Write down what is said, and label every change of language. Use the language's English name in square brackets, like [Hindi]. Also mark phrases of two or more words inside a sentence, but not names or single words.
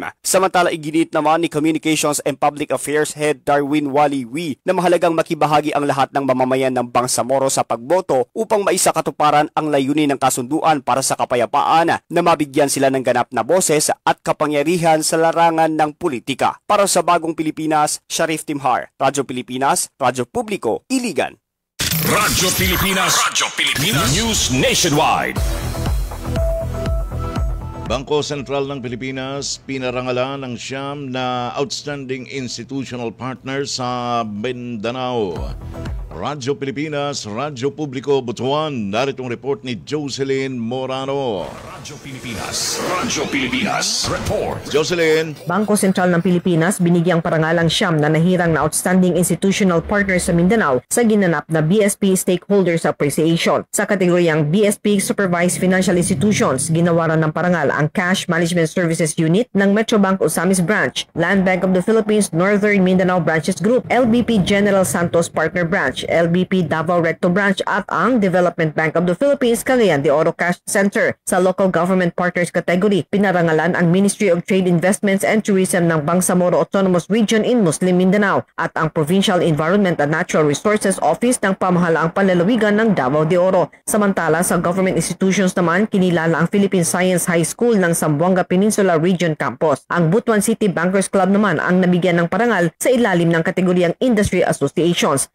[Filipino] Samantala, iginit naman ni Communications and Public Affairs Head Darwin Waliwi na mahalagang makibahagi ang lahat ng mamamayan ng Bangsamoro sa pagboto upang maisakatuparan ang layunin ng kasunduan para sa kapayapaan na mabigyan sila ng ganap na boses at kapangyarihan sa larangan ng politika. Para sa Bagong Pilipinas, Sharif Timhar, Radyo Pilipinas, Radyo Publiko, Iligan. Radyo Pilipinas News Nationwide. Bangko Sentral ng Pilipinas pinarangalan ng siyam na [English] outstanding institutional partner [Filipino] sa Mindanao. Radyo Pilipinas, Radyo Publiko, Butuan. Naritong report ni Jocelyn Morano. Radyo Pilipinas Report. Jocelyn. Bangko Sentral ng Pilipinas binigyang parangalang siyam na nahirang na [English] outstanding institutional partner [Filipino] sa Mindanao sa ginanap na BSP Stakeholders Appreciation. Sa kategoryang BSP Supervised Financial Institutions, ginawaran ng parangal ang Cash Management Services Unit ng Metrobank Osamis Branch, Land Bank of the Philippines Northern Mindanao Branches Group, LBP General Santos Partner Branch, LBP Davao Recto Branch at ang Development Bank of the Philippines Cagayan de Oro Cash Center. Sa Local Government Partners category, pinarangalan ang Ministry of Trade Investments and Tourism ng Bangsamoro Autonomous Region in Muslim Mindanao at ang Provincial Environment and Natural Resources Office ng Pamahalaang Panlalawigan ng Davao de Oro. Samantala, sa [English] government institutions [Filipino] naman, kinilala ang Philippine Science High School ng Zamboanga Peninsula Region Campus. Ang Butuan City Bankers Club naman ang nabigyan ng parangal sa ilalim ng kategoryang Industry Associations.